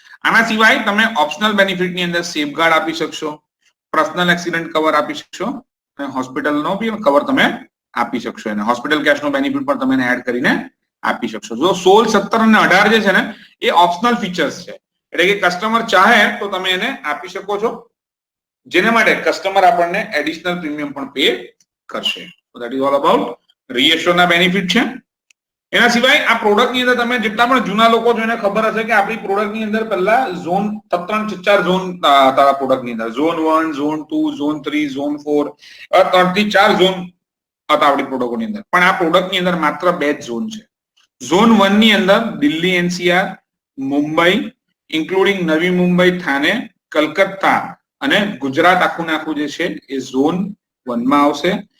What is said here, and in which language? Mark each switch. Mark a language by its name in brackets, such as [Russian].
[Gujarati] આના સિવાય તમે ઓપ્શનલ બેનિફિટની અંદર સેફગાર્ડ આપી શકશો, પર્સનલ એક્સિડન્ટ કવર આપી શકશો, અને હોસ્પિટલનો બી કવર તમે આપી શકશો. એને હોસ્પિટલ કેશનો બેનિફિટ પણ તમે એડ કરીને આપી શકશો. જો 16, 17 અને 18 જે છે ને એ ઓપ્શનલ ફીચર્સ છે, એટલે કે કસ્ટમર ચાહે તો તમે એને આપી શકો છો, જેના માટે કસ્ટમર આપણને એડિશનલ પ્રીમિયમ પણ પે કરશે. [English] So that is all about reassure [Gujarati] ના બેનિફિટ છે. એના સિવાય આ પ્રોડક્ટ ની અંદર તમે જેટલા પણ જૂના લોકો છો એને ખબર હશે કે આપણી પ્રોડક્ટ ની અંદર પહેલા ઝોન 3-4 ઝોન હતા પ્રોડક્ટ ની અંદર. ઝોન 1, ઝોન 2, ઝોન 3, ઝોન 4, 3 થી 4 ઝોન હતા આપણી પ્રોડક્ટની અંદર. પણ આ પ્રોડક્ટ ની અંદર માત્ર 2 જ ઝોન છે. ઝોન 1 ની અંદર દિલ્હી NCR, મુંબઈ ઇન્ક્લુડિંગ નવી મુંબઈ, થાને, કલકત્તા અને ગુજરાત આખું આખું જે છે એ ઝોન 1 માં આવશે.